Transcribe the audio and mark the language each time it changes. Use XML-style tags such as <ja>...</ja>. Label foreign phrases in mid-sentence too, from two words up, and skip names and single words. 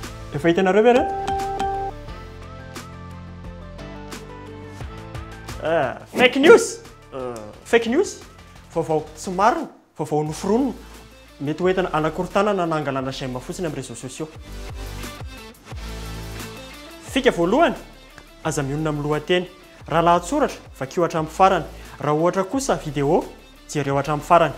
<mg>Efa hitanareo ve</mg> <en>fake news. Fake news</en> <mg>vaovao tsy marina, vaovao noforonina, mety hoentina anakorontanana na angalana saina fotsiny amin'ny</mg> <fr>réseaux sociaux.</fr> <mg>Fika voalohany aza mionona amin'ny lohateny, raha lahatsoratra vakio hatramin'ny farany, raha ohatra kosa vidéo jereo hatramin'ny farany.</mg>